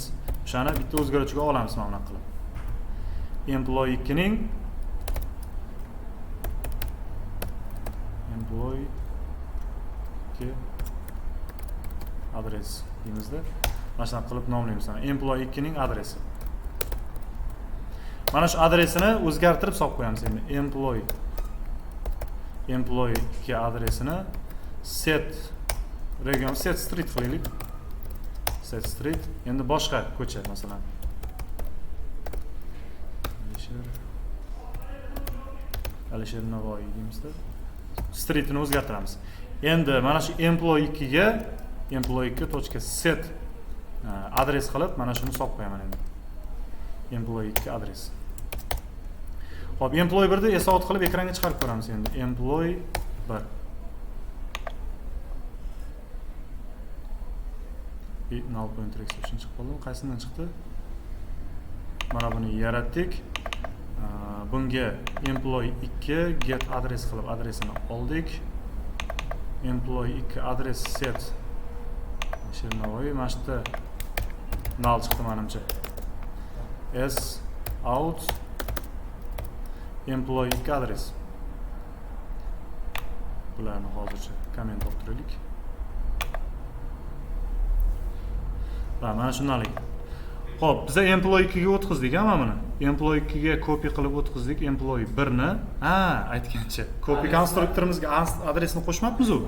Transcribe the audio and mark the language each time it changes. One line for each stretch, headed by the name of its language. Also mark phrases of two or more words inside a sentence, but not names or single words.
Uzbek: O'shani bitta o'zgaruvchiga olamiz mana bunaqa qilib. Employee 2 ning employee 2 adres deymizda. Mana shunaqa qilib nomlaymiz. Employee 2 ning adresi. Mana shu adresini o'zgartirib solib qo'yamiz endi. Employee 2 adresini
English: set region set street
Uzbek: qilaylik.
English: Set street
Uzbek: endi boshqa ko'cha masalan. Alisher Navoiy deymizda. Streetini o'zgartiramiz. Endi mana shu employee 2 ga employee 2.set adres qilib mana shuni solib qo'yaman endi. Employee 2 adres. Xo'p, employee 1 ni SOUT qilib ekranga chiqarib ko'ramiz endi. Employee 1
English: null pointer exception
Uzbek: chiqib qoldi. Qaysidan chiqdi? Mana buni yaratdik. Bunga employee 2 get adres qilib adresini oldik. Employee 2 adres set Navoiy mana shu null chiqdi menimcha.
English: S out employee
Uzbek: 2 adres. Bularni hozircha komment olib turaylik. Mana shunday. Xo'p, biz employee 2 ga o'tkazdik, mana buni. Employee 2 ga copy qilib o'tkazdik, employee 1 ni. Aytgancha, copy konstruktorimizga adresni qo'shmabmiz u.